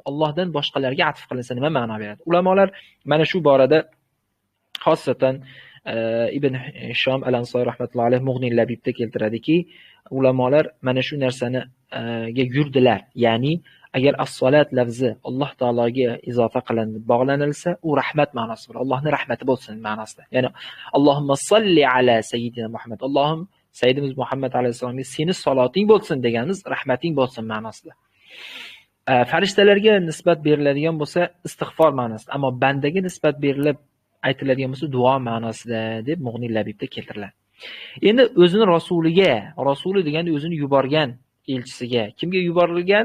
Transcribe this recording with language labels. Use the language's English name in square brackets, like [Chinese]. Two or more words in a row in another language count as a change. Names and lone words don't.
[Uzbek] Allohdan boshqalarga atf qilinsa nima ma'no beradi? Ulamolar mana shu borada xosatan Ibn Hisham al-Ansari [Arabic] رحمة الله عليه [Uzbek] Mughni Labibda keltiradiki, ulamolar mana shu narsani ga yurdilar. Ya'ni agar as-salat lafzi Alloh taologa izofa qilinib bog'lanilsa, u rahmat ma'nosi bor. Allohning rahmati bo'lsin ma'nosida. [Arabic] Ya'ni اللهم صل على سيدنا محمد. [Uzbek] Allohim sayyidimiz Muhammad alayhisolamga seni saloting bo'lsin deganimiz rahmating bo'lsin ma'nosida. Farishtalarga nisbat beriladigan bo'lsa istig'for ma'nosida, ammo bandaga nisbat berilib aytiladigan bo'lsa duo ma'nosida deb Mughni Labibda keltiriladi. Endi o'zini rasuliga, rasuli deganda o'zini yuborgan elchisiga, kimga yuborilgan?